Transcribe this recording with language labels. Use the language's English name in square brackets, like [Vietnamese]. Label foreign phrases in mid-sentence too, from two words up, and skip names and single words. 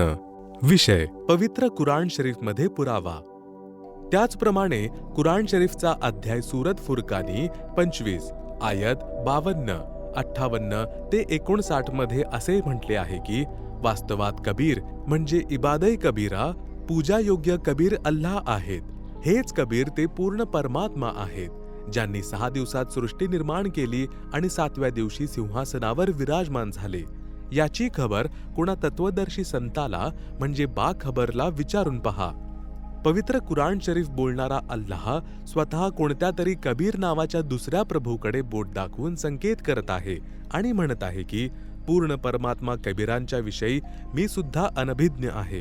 [Marathi] विषय पवित्र कुराण शरीफमध्ये पुरावा. त्याचप्रमाणे कुराण शरीफचा अध्याय सूरत फुरकानी 25 आयत 52, 58 ते 59 मध्ये असे म्हटले आहे की वास्तवात कबीर म्हणजे [Arabic] عباده كبيرا, [Marathi] पूजायोग्य कबीर अल्लाह आहेत. हेच कबीर ते पूर्ण परमात्मा आहेत, ज्यांनी 6 दिवसात सृष्टी निर्माण केली आणि 7व्या दिवशी सिंहासनावर विराजमान झाले. याची खबर कोणा तत्वदर्शी संताला म्हणजे बाखबरला विचारून पहा. पवित्र कुराण शरीफ बोलणारा अल्लाह स्वतः कोणत्या तरी कबीर नावाच्या दुसऱ्या प्रभूकडे बोट दाखवून संकेत करत आहे आणि म्हणत आहे की पूर्ण परमात्मा कबीरांच्या विषयी मी सुद्धा अनभिज्ञ आहे.